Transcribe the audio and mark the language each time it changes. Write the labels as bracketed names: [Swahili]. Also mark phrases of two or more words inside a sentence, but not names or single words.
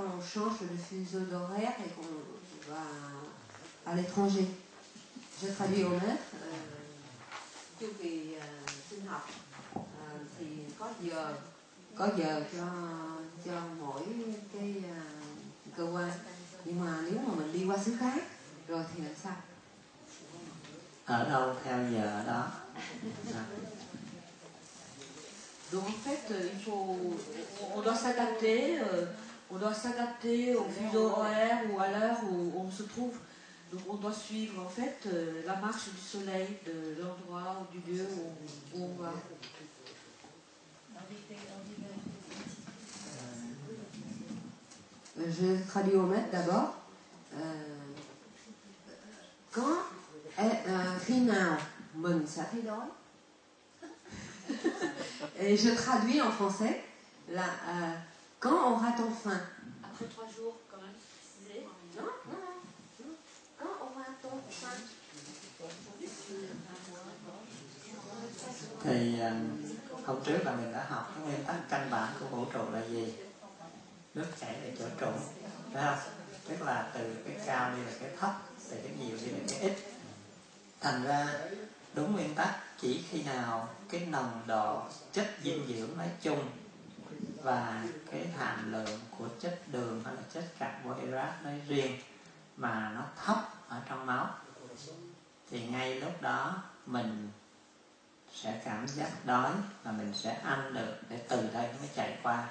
[French] change de fuseau d'horaire et qu'on va à l'étranger. Je traduis au maître. [Vietnamese] Chu kỳ sinh học thì có giờ cho mỗi cái cơ quan, nhưng mà nếu mà mình đi qua xứ khác rồi thì làm sao? Ở đâu theo giờ đó. [French] Donc en fait, on doit s'adapter au fuseau horaire ou à l'heure où on se trouve. Donc on doit suivre en fait la marche du soleil de l'endroit ou du lieu où on va. Je traduis au maître d'abord. [Vietnamese] Khi nào mình sẽ thấy đói? [French] Et je traduis en français là, quand aura-t-on faim? Après 3 jours, quand même, préciser. Non. Quand aura-t-on faim? [Vietnamese] Thì hôm trước là mình đã học cái nguyên tắc căn bản của vũ trụ là gì? Nước chảy về chỗ trũng, phải không? Tức là từ cái cao đi là cái thấp, từ cái nhiều đi là cái ít. Thành ra đúng nguyên tắc, chỉ khi nào cái nồng độ chất dinh dưỡng nói chung và cái hàm lượng của chất đường hay là chất carbohydrate nói riêng mà nó thấp ở trong máu thì ngay lúc đó mình sẽ cảm giác đói và mình sẽ ăn được để từ đây nó mới chạy qua.